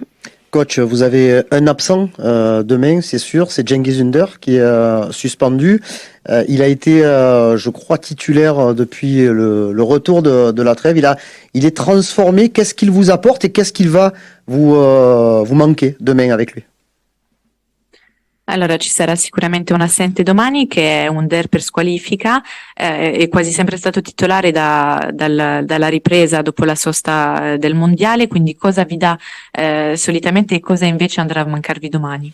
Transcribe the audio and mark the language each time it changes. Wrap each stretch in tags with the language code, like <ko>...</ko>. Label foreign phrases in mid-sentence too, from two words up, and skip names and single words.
<fr>Coach, vous avez un absent demain, c'est sûr, c'est Cengiz Ünder qui est suspendu. Il a été, je crois, titulaire depuis le retour de la trêve. Il est transformé. Qu'est-ce qu'il vous apporte et qu'est-ce qu'il va vous manquer demain avec lui?</fr> <it>Allora, ci sarà sicuramente un assente domani che è Under per squalifica, è quasi sempre stato titolare dalla ripresa dopo la sosta del mondiale, quindi cosa vi dà solitamente e cosa invece andrà a mancarvi domani?</it>